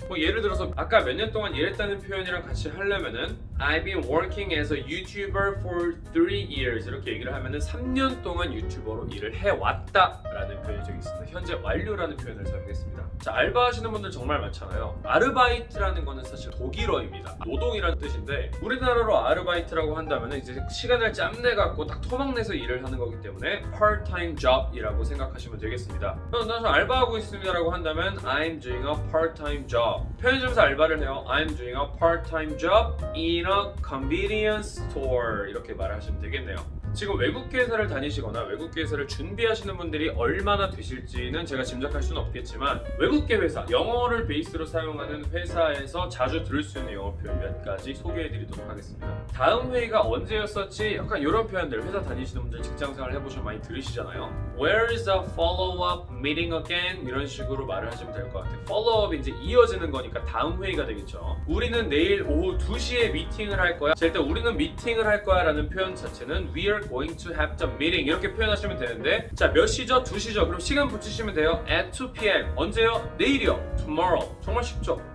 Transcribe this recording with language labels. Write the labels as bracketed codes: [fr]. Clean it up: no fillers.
[ko] 뭐 예를 들어서 아까 몇 년 동안 일했다는 표현이랑 같이 하려면은 [en] I've been working as a YouTuber for 3 years [ko] 이렇게 얘기를 하면은 3년 동안 유튜버로 일을 해왔다라는 표현이 저기 있습니다. 현재 완료라는 표현을 사용했습니다. 자, 알바하시는 분들 정말 많잖아요. 아르바이트라는 거는 사실 독일어입니다. 노동이라는 뜻인데 우리나라로 아르바이트라고 한다면 이제 시간을 짬내갖고 딱 토막내서 일을 하는 거기 때문에 part-time job이라고 생각하시면 되겠습니다. 나는 알바하고 있습니다라고 한다면 [en] I'm doing a part-time job. [ko] 편의점에서 알바를 해요. [en] I'm doing a part-time job in a convenience store [ko] 이렇게 말하시면 되겠네요. 지금 외국계 회사를 다니시거나 외국계 회사를 준비하시는 분들이 얼마나 되실지는 제가 짐작할 수는 없겠지만 외국계 회사, 영어를 베이스로 사용하는 회사에서 자주 들을 수 있는 영어 표현 몇 가지 소개해드리도록 하겠습니다. 다음 회의가 언제였었지? 약간 이런 표현들 회사 다니시는 분들 직장생활 해보시면 많이 들으시잖아요. [en] Where is the follow-up meeting again? [ko] 이런 식으로 말을 하시면 될 것 같아요. follow-up이 이제 이어지는 거니까 다음 회의가 되겠죠. 우리는 내일 오후 2시에 미팅을 할 거야. 자, 일단 우리는 미팅을 할 거야 라는 표현 자체는 [en] We are going to have the meeting [ko] 이렇게 표현하시면 되는데 자, 몇 시죠? 2시죠? 그럼 시간 붙이시면 돼요. [en] At 2 p.m. [ko] 언제요? 내일이요. [en] Tomorrow. [ko] 정말 쉽죠?